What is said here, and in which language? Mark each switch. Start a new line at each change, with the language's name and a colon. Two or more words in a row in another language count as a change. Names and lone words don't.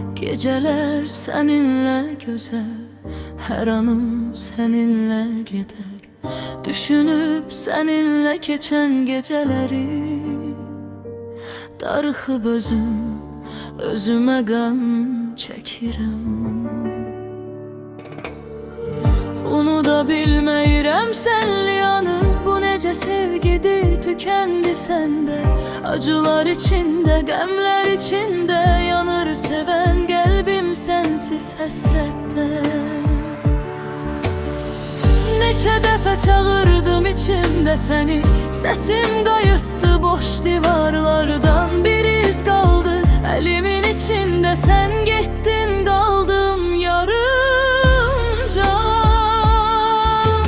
Turkish: Geceler seninle güzel, her anım seninle gider. Düşünüp seninle geçen geceleri
Azerbaijani: darıxıb özüme qan çəkirəm. Unuda bilməyirəm sənli yanı, bu necə sevgidir
Turkish: tükendi sende.
Azerbaijani: Acılar içinde, qəmlər içinde yanır seven qəlbim sensiz həsrətdə. Neçə dəfə çağırdım içimdə səni, səsim qayıtdı boş divarlardan. Bir iz qaldı əlimin içində, sən getdin qaldım yarım can.